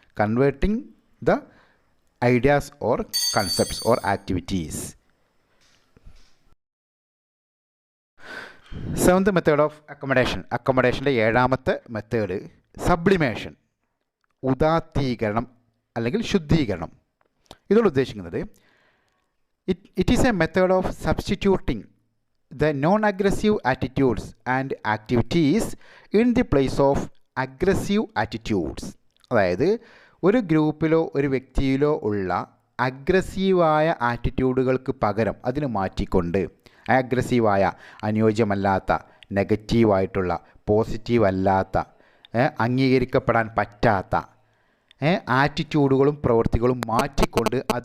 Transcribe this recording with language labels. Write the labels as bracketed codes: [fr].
[en] Converting the ideas or concepts or activities. Seventh method of accommodation. [ml] അക്കോമഡേഷൻ്റെ ഏഴാമത്തെ method sublimation, ഉദാത്തീകരണം അല്ലെങ്കിൽ ശുദ്ധീകരണം. ഇതോട് ഉദ്ദേശിക്കുന്നത് [en] It is a method of substituting the non-aggressive attitudes and activities in the place of aggressive attitudes. [ml] അതായത് ഒരു ഗ്രൂപ്പിലോ ഒരു വ്യക്തിയിലോ ഉള്ള അഗ്രസീവായ ആറ്റിറ്റ്യൂഡുകൾക്ക് പകരം അതിന് മാറ്റിക്കൊണ്ട് അഗ്രസീവായ, അനുയോജ്യമല്ലാത്ത, നെഗറ്റീവായിട്ടുള്ള, പോസിറ്റീവ് അല്ലാത്ത, അംഗീകരിക്കപ്പെടാൻ പറ്റാത്ത ആറ്റിറ്റ്യൂഡുകളും പ്രവൃത്തികളും മാറ്റിക്കൊണ്ട്